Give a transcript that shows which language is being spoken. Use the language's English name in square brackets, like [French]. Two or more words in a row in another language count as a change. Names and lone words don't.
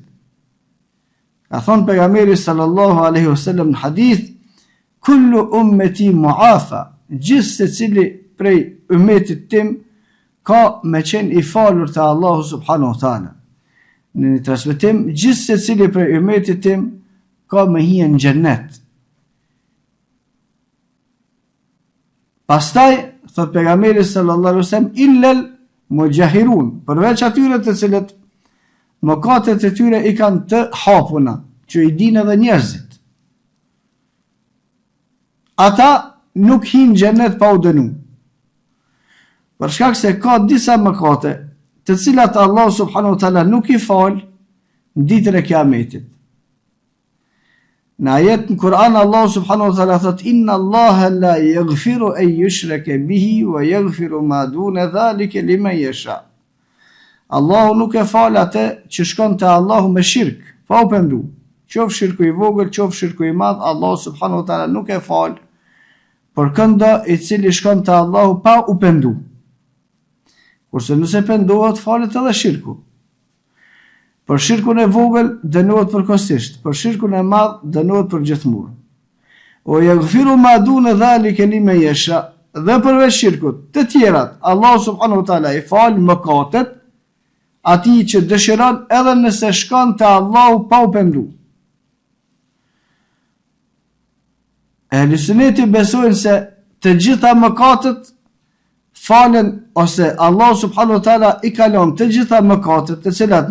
[Albanian] Ka thonë pejgamberi [Arabic] صلى الله عليه وسلم [Albanian] në hadith, [Arabic] كل أمتي معافى, [Albanian] gjithë secili prej ummetit tim ka me qenë i falur te Allahu [Arabic] سبحانه وتعالى. [Albanian] Në një transmetim, gjithë secili prej ummetit tim ka me hije në xhennet. Pastaj thot pejgamberi [Arabic] صلى الله عليه وسلم, إلا المجاهرون, [Albanian] përveç atyre të cilët mëkatet e tyre i kanë të hapuna, që i dinë edhe njerëzit. Ata nuk hinë xhennet pa u dënu. Për shkak se ka disa mëkate, të cilat Allah [Arabic] سبحانه وتعالى [Albanian] nuk i fal në ditën e Kiametit. Në ajet në Kur'an Allah [Arabic] سبحانه وتعالى [Albanian] thot, [Arabic] إن الله لا يغفر أن يشرك به ويغفر ما دون ذلك لمن يشاء. [Albanian] Allahu nuk e fal atë që shkon te Allahu me shirk, pa u pendu. Qof shirku i vogël, qof shirku i madh, Allah [Arabic] سبحانه وتعالى [Albanian] nuk e fal për këndo i cili shkon te Allahu pa u pendu. Kurse nëse pendohet, falet edhe shirku. Për shirkun e vogël dënohet përkohësisht, për shirkun e madh dënohet për gjithmonë. [Arabic] و يغفر ما دون ذلك لمن يشاء, [Albanian] dhe përveç shirkut, të tjerat, Allah [Arabic] سبحانه وتعالى [Albanian] i fal mëkatet atij që dëshiron, edhe nëse shkon te Allahu pa u pendu. Ehli Sunneti besojnë se të gjitha mëkatet falen, ose Allah [Arabic] سبحانه وتعالى [Albanian] i kalon të gjitha mëkatet të cilat